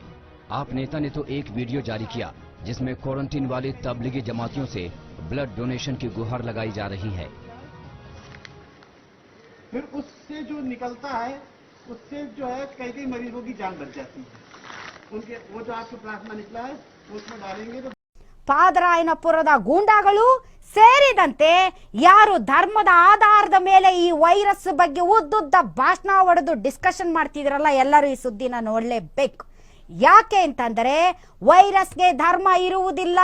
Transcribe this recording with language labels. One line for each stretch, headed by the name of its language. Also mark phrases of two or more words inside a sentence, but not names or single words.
Hindi: आप नेता ने तो एक वीडियो जारी किया जिसमें क्वारंटीन वाले तबलीगी जमातियों से
English: blood donation
Hindi: की गुहार लगाई जा रही है। फिर उससे जो निकलता है उससे जो है कई मरीजों की जान बच जाती है। उनके वो जो आपके प्लाज्मा निकला है उसमें डालेंगे तो
Kannada: ಪಾದರಾಯನಪುರದ ಗೂಂಡಾಗಳು ಸೇರಿದಂತೆ ಯಾರು ಧರ್ಮದ ಆಧಾರದ ಮೇಲೆ ಈ ವೈರಸ್ ಬಗ್ಗೆ ಉದ್ದುದ್ದ ಭಾಷಣ ಹೊಡೆದು ಡಿಸ್ಕಷನ್ ಮಾಡ್ತಿದ್ರಲ್ಲ, ಎಲ್ಲರೂ ಈ ಸುದ್ದಿನ ನೋಡಲೇಬೇಕು. ಯಾಕೆ ಅಂತಂದ್ರೆ ವೈರಸ್ಗೆ ಧರ್ಮ ಇರುವುದಿಲ್ಲ.